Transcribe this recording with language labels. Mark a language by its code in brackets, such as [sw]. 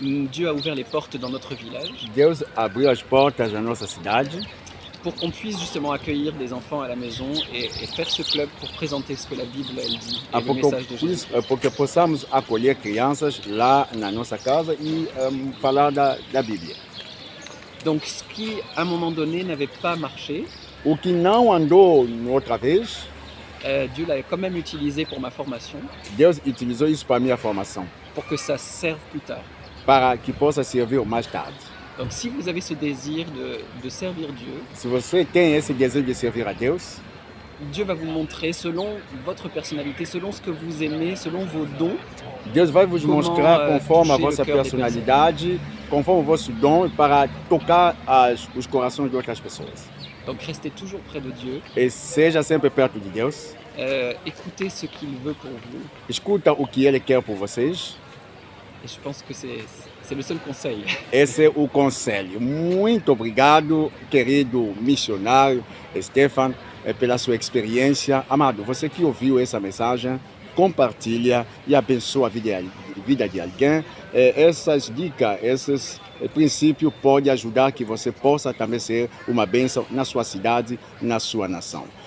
[fr] Dieu a ouvert les portes dans notre village [pt] Deus abriu as portas da nossa cidade [fr] pour qu'on puisse justement accueillir des enfants à la maison et faire ce club pour présenter ce que la Bible elle dit et le message de Jésus. [pt] porque possamos acolher crianças lá na nossa casa e falar da Bíblia. [fr] Donc ce qui, à un moment donné, n'avait pas marché, [pt] O que não andou outra vez, [fr] Dieu l'a quand même utilisé pour ma formation, [pt] Deus utilizou isso para a minha formação, [fr] pour que ça serve plus tard. [pt] para que possa servir mais tarde. [fr] Donc si vous avez ce désir de servir Dieu, [pt] Se você tem esse desejo de servir a Deus, [fr] Dieu va vous montrer selon votre personnalité, selon ce que vous aimez, selon vos dons, [pt] Deus vai vos Como, mostrar conforme a [fr] toucher [pt] vossa [fr] le cœur des [pt] personalidade, conforme o vosso dom, para tocar os corações de outras pessoas. [fr] donc restez toujours près de Dieu, [pt] E seja sempre perto de Deus, [fr] écoutez ce qu'il veut pour vous, [pt] escuta o que Ele quer por vocês. [fr] et je pense que c'est le seul conseil. [pt] Esse é o conselho. Muito obrigado, querido missionário Stefan, pela sua experiência. Amado, você que ouviu essa mensagem, compartilha e abençoa a vida de alguém. Essas dicas, esses princípios podem ajudar que você possa também ser uma bênção na sua cidade, na sua nação.